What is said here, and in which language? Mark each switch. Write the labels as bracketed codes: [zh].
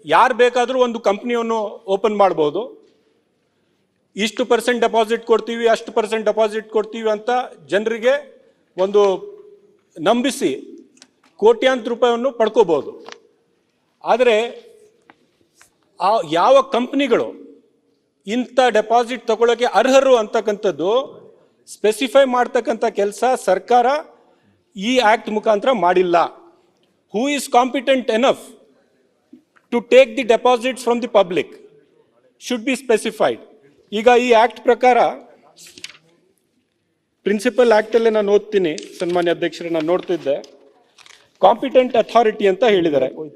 [kn] ಯಾರು ಬೇಕಾದರೂ ಒಂದು ಕಂಪ್ನಿಯನ್ನು ಓಪನ್ ಮಾಡ್ಬೋದು. ಇಷ್ಟು % ಡೆಪಾಸಿಟ್ ಕೊಡ್ತೀವಿ, ಅಷ್ಟು % ಡೆಪಾಸಿಟ್ ಕೊಡ್ತೀವಿ ಅಂತ ಜನರಿಗೆ ಒಂದು ನಂಬಿಸಿ ಕೋಟ್ಯಾಂತರ ರೂಪಾಯಿಯನ್ನು ಪಡ್ಕೋಬೋದು. ಆದರೆ ಯಾವ ಕಂಪ್ನಿಗಳು ಇಂಥ ಡೆಪಾಸಿಟ್ ತಗೊಳ್ಳೋಕ್ಕೆ ಅರ್ಹರು ಅಂತಕ್ಕಂಥದ್ದು ಸ್ಪೆಸಿಫೈ ಮಾಡ್ತಕ್ಕಂಥ ಕೆಲಸ ಸರ್ಕಾರ ಈ ಆ್ಯಕ್ಟ್ ಮುಖಾಂತರ ಮಾಡಿಲ್ಲ. [en] Who is competent enough to take the deposits from the public should be specified. [kn] ಈಗ ಈ ಆ್ಯಕ್ಟ್ ಪ್ರಕಾರ ಪ್ರಿನ್ಸಿಪಲ್ ಆ್ಯಕ್ಟಲ್ಲೇ ನಾನು ಓದ್ತೀನಿ ಸನ್ಮಾನ್ಯ ಅಧ್ಯಕ್ಷರೇ, ನಾನು ನೋಡ್ತಿದ್ದೆ, ಕಾಂಪಿಟೆಂಟ್ ಅಥಾರಿಟಿ ಅಂತ ಹೇಳಿದ್ದಾರೆ.